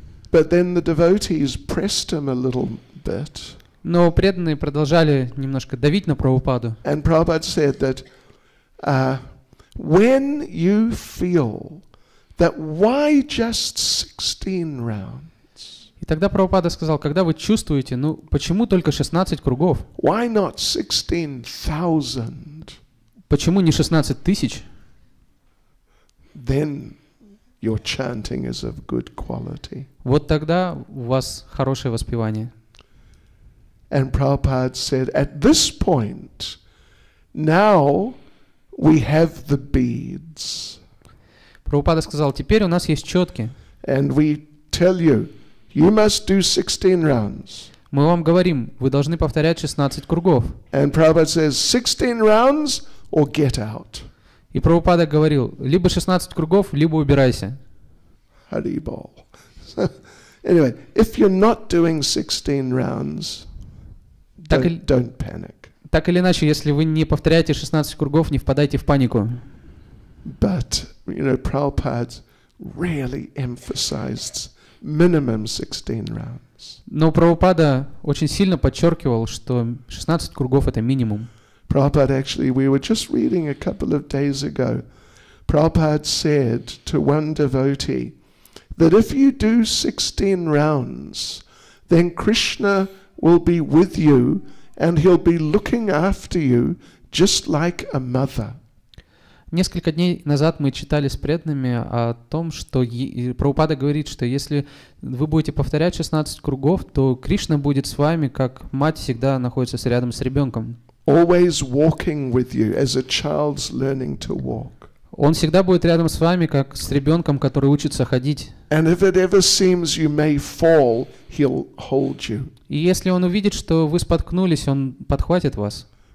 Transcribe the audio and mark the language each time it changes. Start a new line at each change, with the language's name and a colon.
English: But then the devotees pressed him a little bit.
Russian: Но преданные продолжали немножко давить на Прабхупаду.
English: And Prabhupada said that when you feel that why just 16 rounds?
Russian: И тогда Прабхупада сказал, когда вы чувствуете, ну почему только 16 кругов?
English: Why not 16,000?
Russian: Почему не 16 тысяч?
English: Then your chanting is of good quality.
Russian: Вот тогда у вас хорошее воспевание.
English: And Prabhupada said, at this point, now we have the beads.
Russian: Прабхупада сказал, теперь у нас есть четки.
English: And we tell you, you must do 16 rounds.
Russian: Мы вам говорим, вы должны повторять 16 кругов.
English: And Prabhupada says, 16 rounds or get out.
Russian: И Прабхупада говорил, либо 16 кругов, либо убирайся.
English: Haribol. Anyway, if you're not doing 16 rounds, don't panic.
Russian: Так или иначе, если вы не повторяете 16 кругов, не впадайте в панику.
English: But, you know, Prabhupada really emphasized minimum 16 rounds.
Russian: Но Прабхупада очень сильно подчеркивал, что 16 кругов — это минимум.
English: Prabhupada actually, we were just reading a couple of days ago, Prabhupada said to one devotee that if you do 16 rounds, then Krishna will be with you and he'll be looking after you just like a mother.
Russian: Несколько дней назад мы читали с преданными о том, что Прабхупада говорит, что если вы будете повторять 16 кругов, то Кришна будет с вами, как мать всегда находится рядом с ребенком.
English: Always walking with you as a child's learning to walk.
Russian: Он всегда будет рядом с вами, как с ребенком, который учится ходить.
English: And if it ever seems you may fall, he'll hold you.
Russian: И если он увидит, что вы споткнулись, он подхватит вас.